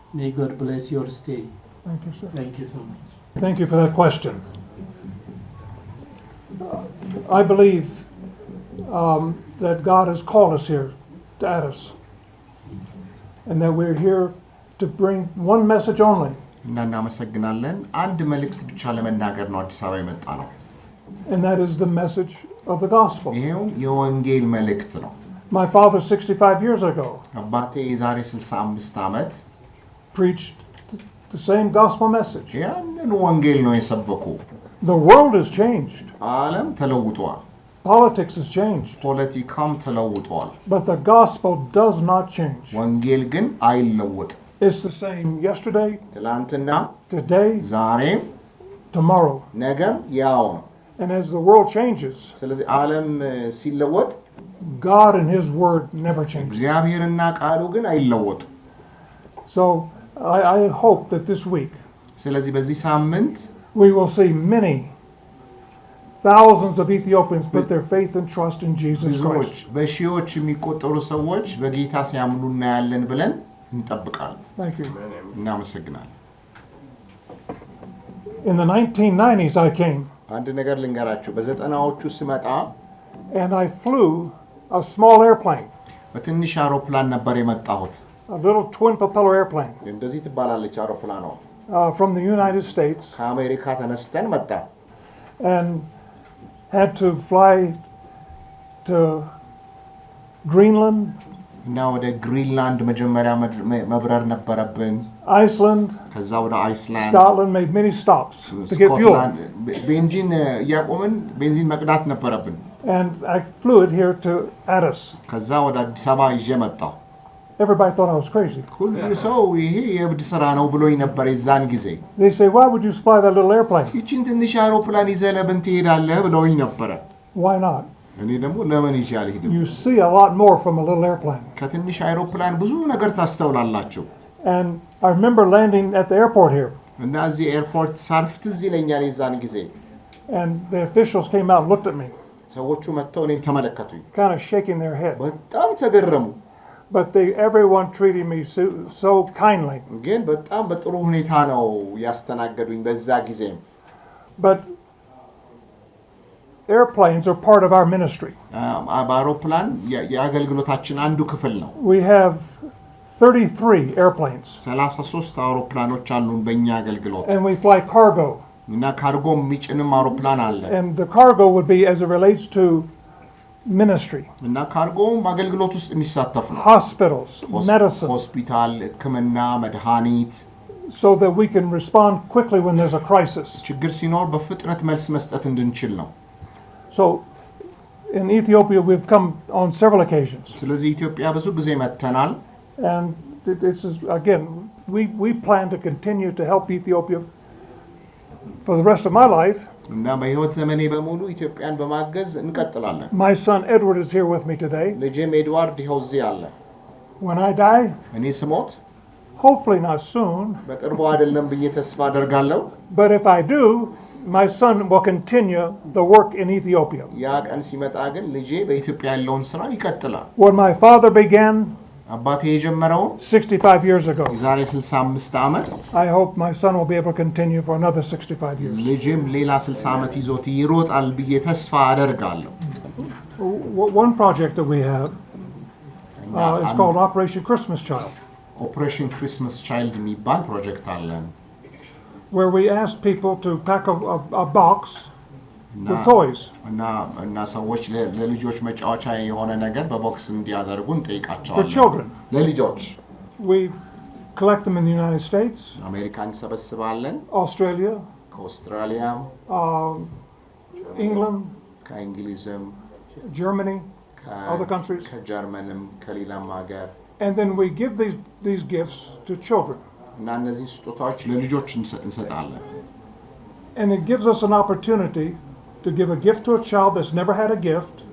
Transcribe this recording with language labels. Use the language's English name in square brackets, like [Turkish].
[English] May God bless your stay. Thank you, sir. Thank you so much. Thank you for that question. I believe that God has called us here to Addis, and that we're here to bring one message only, [Amharic] እና እናመሰግናለን። አንድ መልእክት ብቻ ለመናገር ነው አዲስ አበባ የመጣ ነው። [English] and that is the message of the gospel. [Amharic] ይሄው የወንጌል መልእክት ነው። [English] My father 65 years ago [Amharic] አባቴ የዛሬ 65 ዓመት [English] preached the same gospel message. [Amharic] ያንን ወንጌል ነው የሰበኩ። [English] The world has changed. [Amharic] ዓለም ተለውጧል። [English] Politics has changed. [Amharic] ፖለቲካም ተለውጧል። [English] But the gospel does not change. [Amharic] ወንጌል ግን አይለወጥም። [English] It's the same yesterday, [Amharic] ትላንትና፣ [English] today, [Amharic] ዛሬም፣ [English] tomorrow. [Amharic] ነገም ያው ነው። [English] And as the world changes, [Amharic] ስለዚህ ዓለም ሲለወጥ [English] God and His Word never changes. [Amharic] እግዚአብሔርና ቃሉ ግን አይለወጡም። [English] So I hope that this week [Amharic] ስለዚህ በዚህ ሳምንት [English] we will see many thousands of Ethiopians put their faith and trust in Jesus [Amharic] ብዙዎች [English] Christ. [Amharic] በሺዎች የሚቆጠሩ ሰዎች በጌታ ሲያምኑ እናያለን ብለን እንጠብቃለን። [English] Thank you. [Amharic] እናመሰግናለን። [English] In the 1990s I came [Amharic] አንድ ነገር ልንገራችሁ። በ90ዎቹ ስመጣ [English] and I flew a small airplane, [Amharic] በትንሽ አውሮፕላን ነበር የመጣሁት። [English] a little twin propeller airplane, [Amharic] እንደዚህ ትባላለች አውሮፕላኗ። [English] from the United States, [Amharic] ከአሜሪካ ተነስተን መጣ [English] and had to fly to Greenland, [Amharic] እና ወደ ግሪንላንድ መጀመሪያ መብረር ነበረብን። [English] Iceland, [Amharic] ከዛ ወደ አይስላንድ፣ [English] Scotland, made many stops to get fuel. [Amharic] ስኮትላንድ ቤንዚን እያቆምን ቤንዚን መቅዳት ነበረብን። [English] And I flew it here to Addis. [Amharic] ከዛ ወደ አዲስ አበባ ይዤ መጣሁ። [English] Everybody thought I was crazy. [Amharic] ሁሉ ሰው ይሄ የእብድ ስራ ነው ብሎኝ ነበር የዛን ጊዜ። [English] They say, why would you fly that little airplane? [Amharic] ይቺን ትንሽ አውሮፕላን ይዘህ ለምን ትሄዳለህ ብለውኝ ነበረ። [English] Why not? [Amharic] እኔ ደግሞ ለምን ይዤ አልሄድም? [English] You see a lot more from a little airplane. [Amharic] ከትንሽ አውሮፕላን ብዙ ነገር ታስተውላላችሁ። [English] And I remember landing at the airport here. [Amharic] እና እዚህ ኤርፖርት ሳርፍ ትዝ ይለኛል የዛን ጊዜ። [English] And the officials came out and looked at me, [Amharic] ሰዎቹ መጥተው እኔን ተመለከቱኝ። [English] kind of shaking their head. [Amharic] በጣም ተገረሙ። [English] But everyone treated me so kindly. [Amharic] ግን በጣም በጥሩ ሁኔታ ነው ያስተናገዱኝ በዛ ጊዜ። [English] But airplanes are part of our ministry. [Amharic] በአውሮፕላን የአገልግሎታችን አንዱ ክፍል ነው። [English] We have 33 airplanes. [Amharic] 33 አውሮፕላኖች አሉን በእኛ አገልግሎት። [English] And we fly cargo. [Amharic] እና ካርጎ የሚጭንም አውሮፕላን አለ። [English] And the cargo would be as it relates to ministry. [Amharic] እና ካርጎም አገልግሎት ውስጥ የሚሳተፍ ነው። [English] Hospitals, medicine, [Amharic] ሆስፒታል፣ ሕክምና፣ መድኃኒት፣ [English] so that we can respond quickly when there's a crisis. [Amharic] ችግር ሲኖር በፍጥነት መልስ መስጠት እንድንችል ነው። [English] So in Ethiopia we've come on several occasions. [Amharic] ስለዚህ ኢትዮጵያ ብዙ ጊዜ መጥተናል። [English] And this is again we plan to continue to help Ethiopia for the rest of my life. [Amharic] እና በህይወት ዘመኔ በሙሉ ኢትዮጵያን በማገዝ እንቀጥላለን። [English] My son Edward is here with me today. [Amharic] ልጄም ኤድዋርድ ይኸው እዚህ አለ። [English] When I die, [Amharic] እኔ ስሞት [English] hopefully not soon, [Amharic] በቅርቡ አይደለም ብዬ ተስፋ አደርጋለሁ። [English] but if I do, my son will continue the work in Ethiopia. [Amharic] ያ ቀን ሲመጣ ግን ልጄ በኢትዮጵያ ያለውን ስራ ይቀጥላል። [English] What my father began [Amharic] አባቴ የጀመረው [English] 65 years ago, [Amharic] የዛሬ 65 ዓመት [English] I hope my son will be able to continue for another 65 years. [Amharic] ልጄም ሌላ 60 ዓመት ይዞት ይሮጣል ብዬ ተስፋ አደርጋለሁ። [English] One project that we have is called Operation Christmas Child, [Amharic] ኦፕሬሽን ክሪስማስ ቻይልድ የሚባል ፕሮጀክት አለን። [English] where we ask people to pack a box with toys. [Amharic] እና ሰዎች ለልጆች መጫወቻ የሆነ ነገር በቦክስ እንዲያደርጉ [English] For [Amharic] እንጠይቃቸዋለን። [English] children. [Amharic] ለልጆች [English] We collect them in the United States, [Amharic] አሜሪካ እንሰበስባለን፣ [English] Australia, [Amharic] ከአውስትራሊያ፣ [English] England, [Amharic] ከእንግሊዝም፣ [English] Germany, other countries. [Amharic] ከጀርመንም ከሌላም ሀገር [English] And then we give these gifts to children. [Amharic] እና እነዚህ ስጦታዎች ለልጆች እንሰጣለን። [English] And it gives us an opportunity to give a gift to a child that's never had a gift.